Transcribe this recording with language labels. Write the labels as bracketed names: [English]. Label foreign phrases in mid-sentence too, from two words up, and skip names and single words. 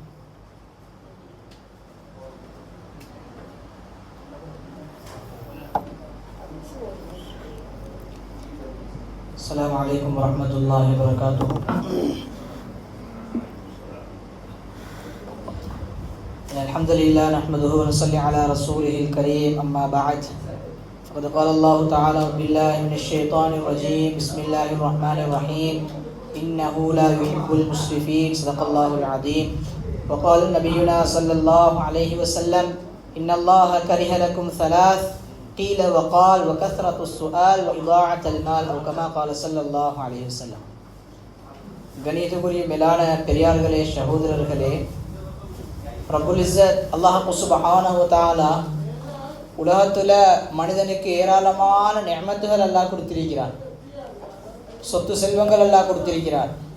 [Arabic] السلام عليكم ورحمة الله وبركاته. الحمد لله نحمده و نصلي على رسوله الكريم. أما بعد. فقد قال الله تعالى بالله من الشيطان الرجيم. بسم الله الرحمن الرحيم. إنه لا يحب المسرفين. صدق الله العظيم. وقال نبينا صلى الله عليه وسلم إن الله كره لكم 3 قيل وقال وكثرة السؤال وإضاعة المال أو كما قال صلى الله عليه وسلم. [Tamil] கணியத்துக்குரிய மேலான பெரியார்களே, சகோதரர்களே, [Arabic] رب العزة الله سبحانه و تعالى [Tamil] உலகத்தில் மனிதனுக்கு ஏராளமான நிஅமத்துகள் அல்லாஹ் கொடுத்திருக்கிறான். சொத்து செல்வங்கள் அல்லாஹ் கொடுத்திருக்கிறான்.